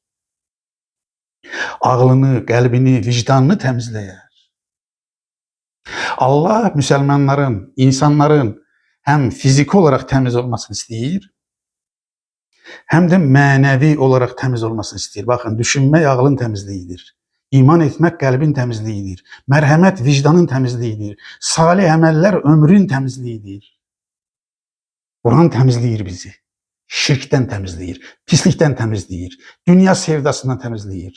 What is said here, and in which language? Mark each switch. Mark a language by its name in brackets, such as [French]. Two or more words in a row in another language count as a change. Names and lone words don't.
[Azerbaijani] Ağlını, qəlbini, vicdanını təmizləyər. [Turkish] Allah Müslümanların, insanların hem fizik olarak temiz olmasını istəyir, hem de mənəvi olarak temiz olmasını istəyir. Bakın, [Azerbaijani] düşünmək ağlın təmizliyidir. İman etmək qəlbin təmizliyidir. Mərhəmət vicdanın təmizliyidir. Salih əməllər ömrün təmizliyidir. Quran təmizləyir bizi. Şirkdən təmizləyir, pislikdən təmizləyir, dünya sevdasından təmizləyir.